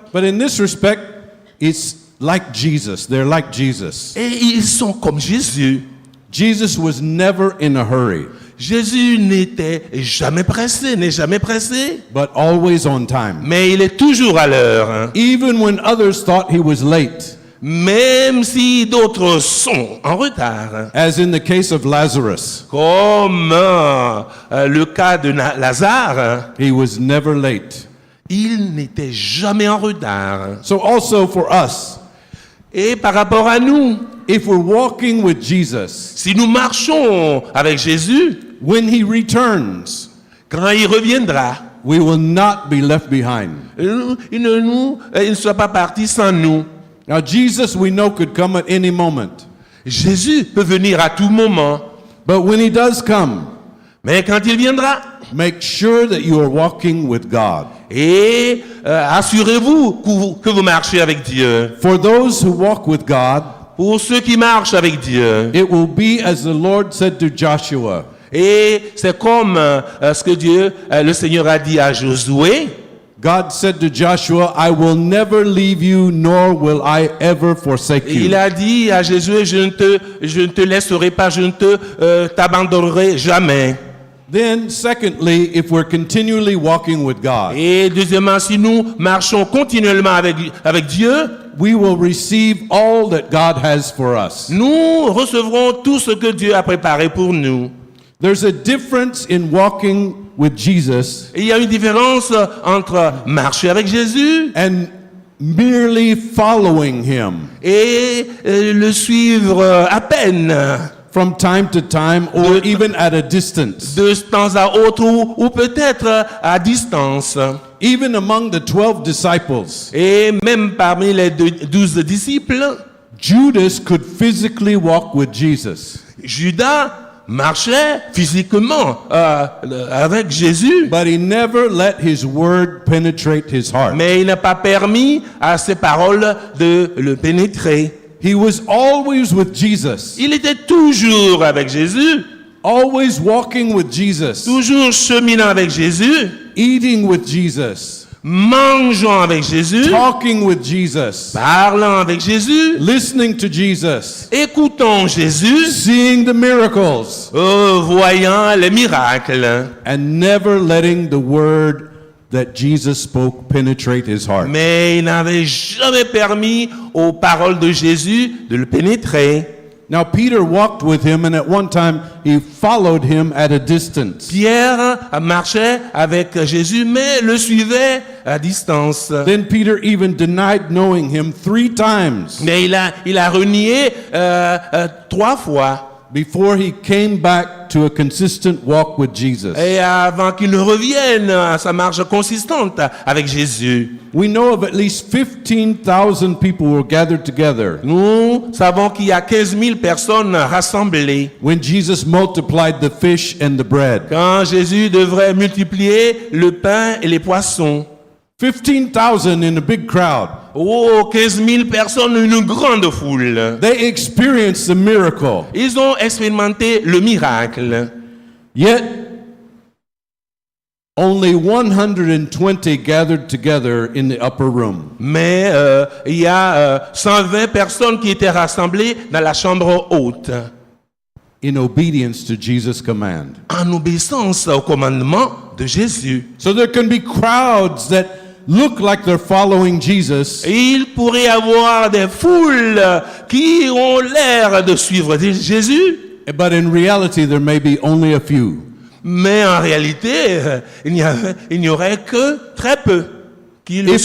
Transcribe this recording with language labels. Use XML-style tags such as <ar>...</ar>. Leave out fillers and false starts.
<en>But in this respect, it's like Jesus. They're like Jesus.</en> <fr>Et ils sont comme Jésus.</fr> <en>Jesus was never in a hurry,</en> <fr>Jésus n'était jamais pressé, n'est jamais pressé,</fr> <en>but always on time.</en> <fr>mais il est toujours à l'heure.</fr> <en>Even when others thought he was late,</en> <fr>Même si d'autres sont en retard.</fr> <en>as in the case of Lazarus,</en> <fr>Comme le cas de Lazare,</fr> <en>he was never late.</en> <fr>il n'était jamais en retard.</fr> <en>So also for us,</en> <fr>Et par rapport à nous,</fr> <en>if we're walking with Jesus,</en> <fr>si nous marchons avec Jésus,</fr> <en>when he returns,</en> <fr>quand il reviendra,</fr> <en>we will not be left behind.</en> <fr>il ne sera pas parti sans nous.</fr> <en>Now, Jesus, we know, could come at any moment.</en> <fr>Jésus peut venir à tout moment,</fr> <en>But when he does come,</en> <fr>mais quand il viendra,</fr> <en>make sure that you are walking with God.</en> <fr>et assurez-vous que vous marchez avec Dieu.</fr> <en>For those who walk with God,</en> <fr>Pour ceux qui marchent avec Dieu,</fr> <en>it will be as the Lord said to Joshua,</en> <fr>et c'est comme ce que le Seigneur a dit à Josué.</fr> <en>God said to Joshua, I will never leave you, nor will I ever forsake</en> <fr>Il</fr> <en>you.</en> <fr>a dit à Jésus, je ne te laisserai pas, je ne t'abandonnerai jamais.</fr> <en>Then, secondly, if we're continually walking with God,</en> <fr>Et deuxièmement, si nous marchons continuellement avec Dieu,</fr> <en>we will receive all that God has for us.</en> <fr>nous recevrons tout ce que Dieu a préparé pour nous.</fr> <en>There's a difference in walking with Jesus</en> <fr>Et il y a une différence entre marcher avec Jésus</fr> <en>and merely following him</en> <fr>et le suivre à peine,</fr> <en>from time to time or even at a distance.</en> <fr>de temps à autre ou peut-être à distance.</fr> <en>Even among the 12 disciples,</en> <fr>Et même parmi les 12 disciples,</fr> <en>Judas could physically walk with Jesus,</en> <fr>Judas marchait physiquement avec Jésus,</fr> <en>but he never let his word penetrate his heart.</en> <fr>mais il n'a pas permis à ses paroles de le pénétrer.</fr> <en>He was always with Jesus,</en> <fr>Il était toujours avec Jésus,</fr> <en>always walking with Jesus,</en> <fr>toujours cheminant avec Jésus,</fr> <en>eating with Jesus,</en> <fr>mangeant avec Jésus,</fr> <en>talking with Jesus,</en> <fr>parlant avec Jésus,</fr> <en>listening to Jesus,</en> <fr>écoutant Jésus,</fr> <en>seeing the miracles,</en> <fr>voyant les miracles.</fr> <en>and never letting the word that Jesus spoke penetrate his heart.</en> <fr>Mais il n'avait jamais permis aux paroles de Jésus de le pénétrer.</fr> <en>Now, Peter walked with him, and at one time he followed him at a distance.</en> <fr>Pierre marchait avec Jésus, mais le suivait à distance.</fr> <en>Then Peter even denied knowing him 3 times.</en> <fr>Mais il a renié 3 fois.</fr> <en>before he came back to a consistent walk with Jesus.</en> <fr>Et avant qu'il ne revienne à sa marche consistante avec Jésus.</fr> <en>We know of at least 15,000 people who were gathered together</en> <fr>Nous savons qu'il y a 15 000 personnes rassemblées.</fr> <en>when Jesus multiplied the fish and the bread.</en> <fr>Quand Jésus devrait multiplier le pain et les poissons.</fr> <en>15,000 in a big crowd.</en> <fr>Oh, 15 000 personnes, une grande foule.</fr> <en>They experienced the miracle.</en> <fr>Ils ont expérimenté le miracle.</fr> <en>Yet, only 120 gathered together in the upper room.</en> <fr>Mais il y a 120 personnes qui étaient rassemblées dans la chambre haute.</fr> <en>In obedience to Jesus' command.</en> <fr>En obéissance au commandement de Jésus.</fr> <en>So there can be crowds that look like they're following Jesus,</en> <fr>Et il pourrait y avoir des foules qui ont l'air de suivre Jésus,</fr> <en>but in reality there may be only a few.</en> <fr>mais en réalité, il n'y aurait que très peu qui le</fr>